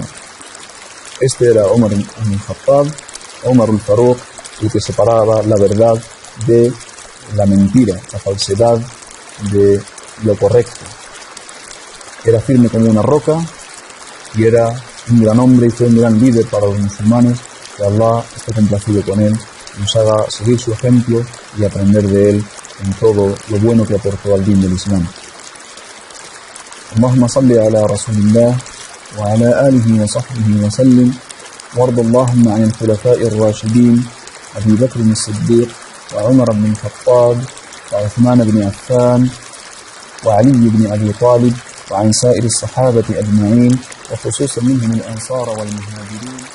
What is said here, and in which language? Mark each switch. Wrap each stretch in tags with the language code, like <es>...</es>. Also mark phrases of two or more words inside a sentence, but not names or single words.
<es>Este era Umar ibn Khattab, Umar al-Faruq, el que separaba la verdad de la mentira, la falsedad de lo correcto. Era firme como una roca y era un gran hombre y fue un gran líder para los musulmanes. Que Allah esté complacido con él, nos haga seguir su ejemplo y aprender de él en todo lo bueno que aportó al din del Islam.</es> <ar>اللهم صل على رسول الله وعلى آله وصحبه وسلم. وارض اللهم عن الخلفاء الراشدين أبي بكر الصديق وعمر بن الخطاب وعثمان بن عفان وعلي بن أبي طالب وعن سائر الصحابة أجمعين وخصوصا منهم الأنصار والمهاجرين.</ar>